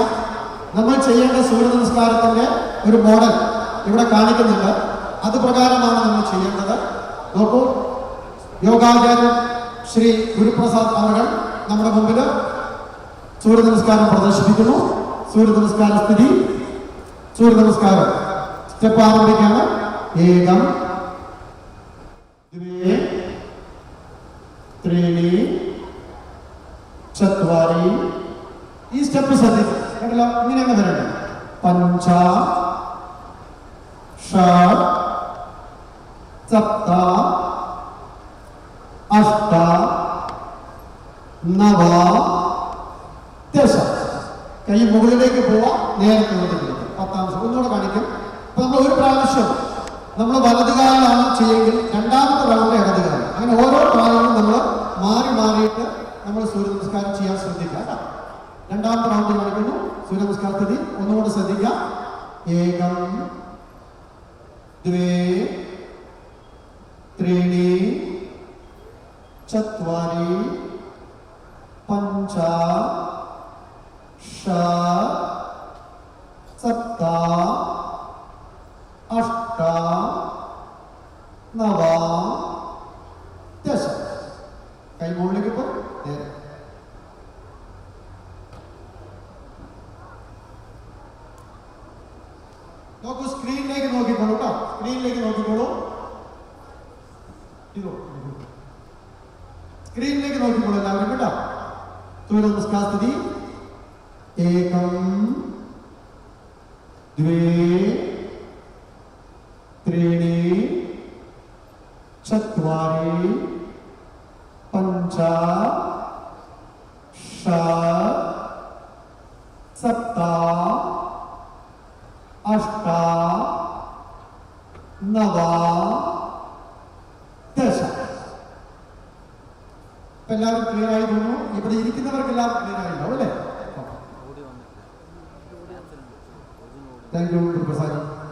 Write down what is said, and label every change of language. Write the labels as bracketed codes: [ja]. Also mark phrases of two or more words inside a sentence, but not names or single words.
[ml] നമ്മൾ ചെയ്യേണ്ട സൂര്യ നമസ്കാരത്തിന്റെ ഒരു മോഡൽ ഇവിടെ കാണിക്കുന്നുണ്ട്. അത് പ്രകാരമാണ് നമ്മൾ ചെയ്യേണ്ടത്. നോക്കൂ, യോഗാചാര്യൻ ശ്രീ ഗുരുപ്രസാദ് അവർ നമ്മുടെ മുമ്പിൽ സൂര്യ നമസ്കാരം പ്രദർശിപ്പിക്കുന്നു. സൂര്യ നമസ്കാര സ്ഥിതി, സൂര്യ നമസ്കാരം സ്റ്റെപ്പ് ആരംഭിക്കാണ്. [sa] ഏകം द्वे त्रीणि चत्वारि. [ml] ഈ സ്റ്റെപ്പ് ശ്രദ്ധിക്കുക. കേട്ടല്ലോ, ഇങ്ങനെയാണ് വരേണ്ടത്. [sa] പഞ്ച षट् सप्त अष्ट नव दश. [ml] കൈ മുകളിലേക്ക് പോവാ, നേരത്തെ പത്താം ഒന്നുകൂടെ കാണിക്കും. അപ്പൊ നമ്മൾ ഒരു പ്രാവശ്യം നമ്മൾ വലതുകാലാണ് ചെയ്യുമെങ്കിൽ രണ്ടാമത്തെ റൗണ്ട് ഇടതുകാലം. അങ്ങനെ ഓരോ കാലവും നമ്മൾ മാറി മാറിയിട്ട് നമ്മൾ സൂര്യ നമസ്കാരം ചെയ്യാൻ ശ്രദ്ധിക്കുക. രണ്ടാമത്തെ റൗണ്ട് കാണിക്കുന്നു. സൂര്യ നമസ്കാര സ്ഥിതി ഒന്നുകൂടെ ശ്രദ്ധിക്കുക. [sa] ഏകം द्वे त्रीणि चत्वारि पञ्च षट् सप्त अष्ट नव दश. [ml] കൈ മുകളിലേക്ക് പോ. നോക്കൂ, സ്ക്രീനിലേക്ക് നോക്കിക്കോളൂ കേട്ടോ. സ്ക്രീനിലേക്ക് നോക്കിക്കോളൂ. സ്ക്രീനിലേക്ക് നോക്കിക്കോളൂ എല്ലാവരും കേട്ടോ. സൂര്യ നമസ്കാര സ്ഥിതി. [sa] ഏകം द्वे त्रीणि चत्वारि पञ्च षट् सप्त अष्ट नव दश. [ml] എല്ലാവരും ക്ലിയർ ആയി തോന്നുന്നു. ഇവിടെ ഇരിക്കുന്നവർക്ക് എല്ലാവർക്കും ക്ലിയർ ആയിട്ടുണ്ടാവും അല്ലേ? [en] thank you Prasad.